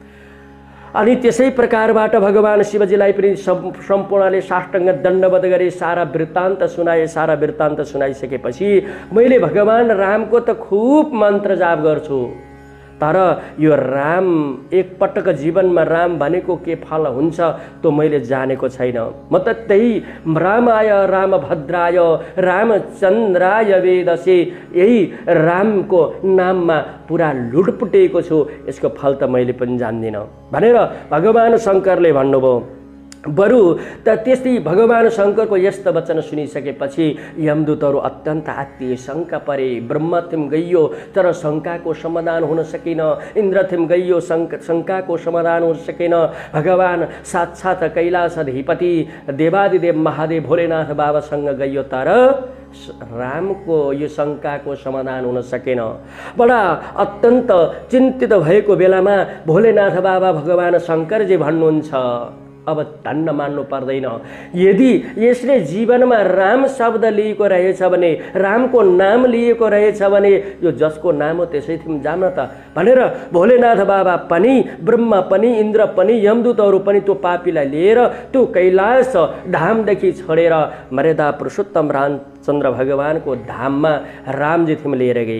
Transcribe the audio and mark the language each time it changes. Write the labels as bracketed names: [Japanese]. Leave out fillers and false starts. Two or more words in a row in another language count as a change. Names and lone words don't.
[Nepali] अनि त्यसै प्रकारबाट भगवान शिवजीलाई पनि सम्पूर्णले साष्टाङ्ग दण्डवत गरे, सारा वृत्तान्त सुनाए। सारा वृत्तान्त सुनाइसकेपछि मैले भगवान रामको त खूब मन्त्र जाप गर्छु, तर यो राम एकपटक जीवनमा राम भनेको के फल हुन्छ त्यो मैले जानेको छैन। म त त्यही [Sanskrit] रामाय रामभद्राय रामचन्द्राय वेदसे [Nepali] यही रामको नाममा पुरा लुटपुटेको छु, यसको फल त मैले पनि जान्दिनँ भनेर भगवान शङ्करले भन्नुभयो। बरु त त्यस्तै भगवान शङ्करको यस्तो वचन सुनिसकेपछि यमदूतहरू अत्यन्त आत्तिए, शङ्का परे। ब्रह्मथिम गइयो तर शङ्काको समाधान हुन सकेन, इन्द्रथिम गइयो शङ्काको समाधान हुन सकेन। भगवान साक्षात् कैलाशाधिपति देवादिदेव महादेव भोलेनाथ बाबासँग गइयो तर रामको यो शङ्काको समाधान हुन सकेन। बडा अत्यन्त चिन्तित भएको बेलामा भोलेनाथ बाबा भगवान शङ्करजी भन्नुहुन्छ, अब धन्न मान्नु पर्दैन। यदि यसले जीवनमा राम शब्द लिएको रहेछ भने, रामको नाम लिएको रहेछ भने, यो जसको नाम हो त्यसै थिम जान त भनेर भोलेनाथ बाबा पनि, ब्रह्मा पनि, इन्द्र पनि, यमदूतहरू पनि त्यो पापीलाई लिएर त्यो कैलाश धामदेखि छोडेर मर्यादा पुरुषोत्तम रामचन्द्र भगवानको धाममा रामजी थिम लिएर गए।